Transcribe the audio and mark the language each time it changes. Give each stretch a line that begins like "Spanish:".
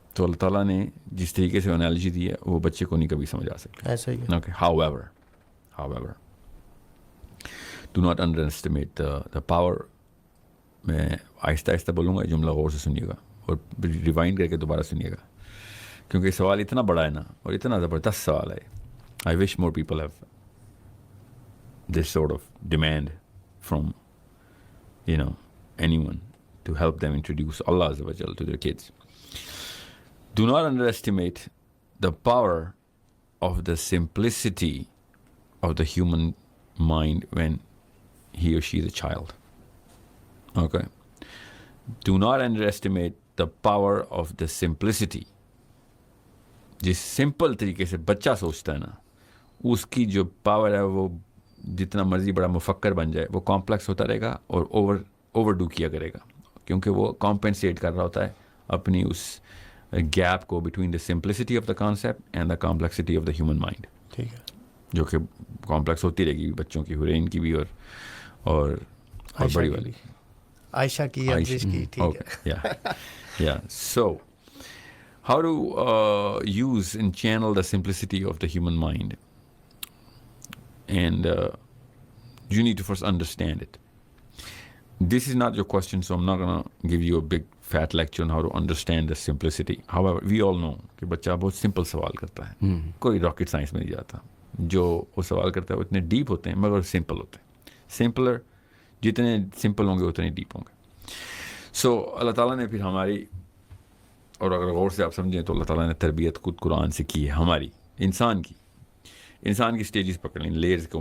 Urdu: تو اللہ تعالیٰ نے جس طریقے سے انالوجی دی ہے وہ بچے کو نہیں کبھی سمجھ آ سکتا. ایسا ہی ہے.
English: Okay, however do not underestimate the power.
Urdu: میں آہستہ آہستہ بولوں گا, جملہ غور سے سنیے گا اور ریوائنڈ کر کے دوبارہ سنیے گا, کیونکہ سوال اتنا بڑا ہے نا اور اتنا زبردست سوال ہے.
English: I wish more people have this sort of demand from anyone to help them introduce Allah Azza wa Jal to their kids. Do not underestimate the power of the simplicity of the human mind when he or she is a child. Okay. Do not underestimate the power of the simplicity.
Urdu: جس simple طریقے سے بچہ سوچتا ہے نا, اس کی جو power ہے وہ جتنا مرضی بڑا مفکر بن جائے وہ کمپلیکس ہوتا رہے گا اور اوور ڈو کیا کرے گا, کیونکہ وہ کمپنسیٹ کر رہا ہوتا ہے اپنی اس گیپ کو
English: Between the simplicity of the concept and the complexity of the human mind.
Urdu: ٹھیک ہے, جو کہ کمپلیکس ہوتی رہے گی بچوں کی, حرین کی بھی اور بڑی والی عائشہ کی, انزش کی. ٹھیک ہے,
English: یا so how to use and channel the simplicity of the human mind, and you need to first understand it. This is not your question, so I'm not going to give you a big fat lecture on how to understand the simplicity. However, we all know
Urdu: کہ بچہ بہت simple سوال کرتا ہے, کوئی rocket science میں نہیں جاتا. جو وہ سوال کرتا ہے وہ اتنے ڈیپ ہوتے ہیں مگر سمپل ہوتے ہیں. سمپلر جتنے سمپل ہوں گے اتنے ڈیپ ہوں گے. سو اللہ تعالیٰ نے پھر ہماری, اور اگر غور سے آپ سمجھیں تو اللہ تعالیٰ نے تربیت خود قرآن سے کی ہے ہماری, انسان کی سٹیجز پکڑ لیں, لیئرز کو.